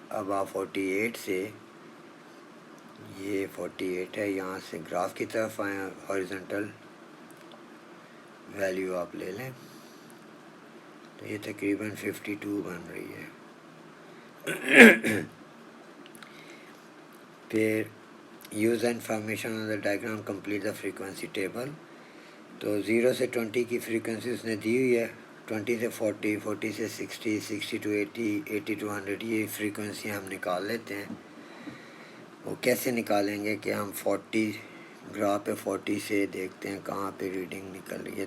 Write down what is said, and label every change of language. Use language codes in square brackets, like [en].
[ur] اب آپ 48 سے, یہ 48 ہے, یہاں سے گراف کی طرف آئیں, ہارزنٹل ویلیو آپ لے لیں, تو یہ تقریباً 52 بن رہی ہے. [en] پھر use information on the diagram, complete the frequency table. [ur] تو 0 سے 20 کی فریکوینسی اس نے دی ہوئی ہے, 20 سے 40, 40 سے 60, 60 to 80, 80 to 100. یہ فریکوینسی ہم نکال لیتے ہیں. وہ کیسے نکالیں گے کہ ہم 40 گراف پہ 40 سے دیکھتے ہیں کہاں پہ ریڈنگ نکل رہی ہے.